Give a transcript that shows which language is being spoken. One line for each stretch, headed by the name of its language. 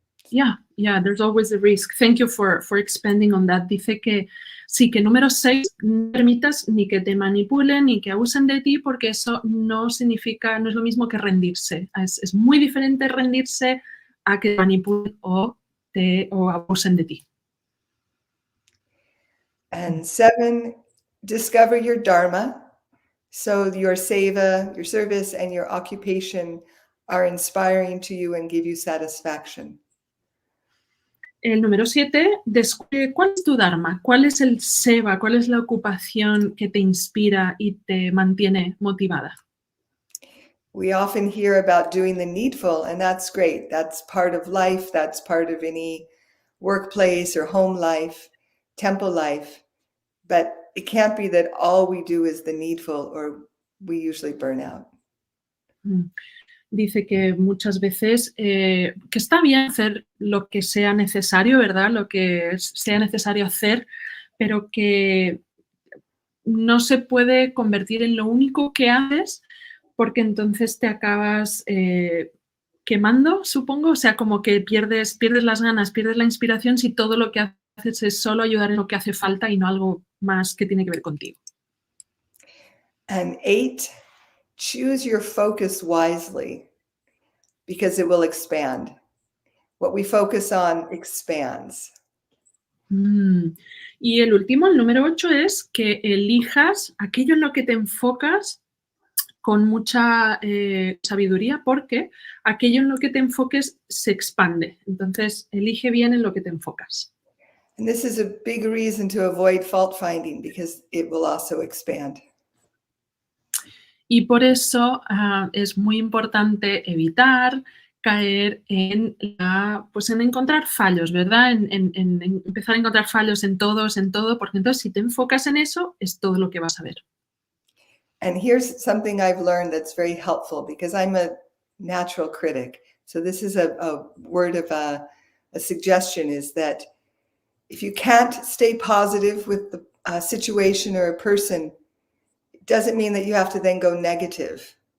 English: Yeah, there's always a risk. Thank you for expanding on that.
Spanish: Dice que sí, que número 6, no permitas ni que te manipulen ni que abusen de ti, porque eso no significa, no es lo mismo que rendirse. Es muy diferente rendirse a que te manipulen o abusen de ti.
English: And 7, discover your dharma. So your seva, your service, and your occupation are inspiring to you and give you satisfaction.
Spanish: El número 7, descubre cuál es tu dharma, cuál es el seva, cuál es la ocupación que te inspira y te mantiene motivada.
English: We often hear about doing the needful, and that's great. That's part of life. That's part of any workplace or home life, temple life. But it can't be that all we do is the needful, or we usually burn out.
Spanish: Dice que muchas veces que está bien hacer lo que sea necesario, ¿verdad? Lo que sea necesario hacer, pero que no se puede convertir en lo único que haces, porque entonces te acabas quemando, supongo. O sea, como que pierdes las ganas, pierdes la inspiración si todo lo que haces es solo ayudar en lo que hace falta y no algo más que tiene que ver contigo.
English: And 8, choose your focus wisely, because it will expand. What we focus on expands.
Spanish: Y el último, el número 8, es que elijas aquello en lo que te enfocas con mucha sabiduría, porque aquello en lo que te enfoques se expande. Entonces, elige bien en lo que te enfocas.
English: And this is a big reason to avoid fault finding, because it will also expand.
Spanish: Y por eso es muy importante evitar caer en encontrar fallos, ¿verdad? En empezar a encontrar fallos en todo, porque entonces si te enfocas en eso, es todo lo que vas a ver.
English: And here's something I've learned that's very helpful, because I'm a natural critic. So this is a word of a suggestion, is that if you can't stay positive with the situation or a person, it doesn't mean that you have to then go negative.